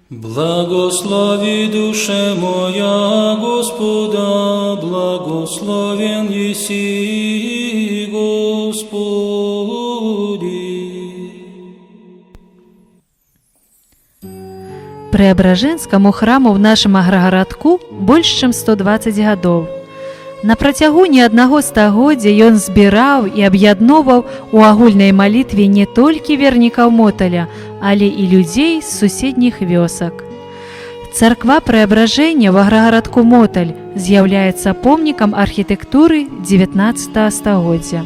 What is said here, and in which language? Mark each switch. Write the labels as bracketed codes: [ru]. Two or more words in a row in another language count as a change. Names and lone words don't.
[cu] Благослови, душе моя, Господа, благословен еси, Господи. [ru] Преображенскому храму [be] в нашым аграгарадку больш чым 120 гадоў. На працягу не аднаго стагоддзя ён збіраў і аб'ядноўваў у агульнай малітве не толькі вернікаў Моталя, але і людзей з суседніх вёсак. Царква Преображення в аграгарадку Моталь з'яўляецца помнікам архітэктуры 19 стагоддзя.